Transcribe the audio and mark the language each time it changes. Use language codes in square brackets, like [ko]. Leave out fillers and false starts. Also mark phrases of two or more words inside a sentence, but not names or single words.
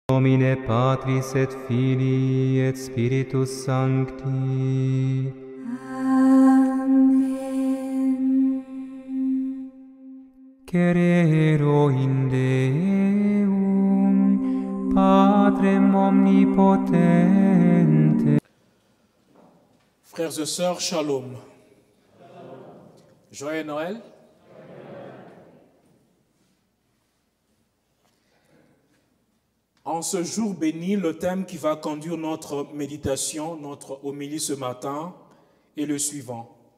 [la] Domine Patris et Filii et Spiritus Sancti. Amen. Crero in Deum, Patrem omnipotente. [fr] Frères et sœurs, shalom. Joyeux Noël. En ce jour béni, le thème qui va conduire notre méditation, notre homélie ce matin, est le suivant.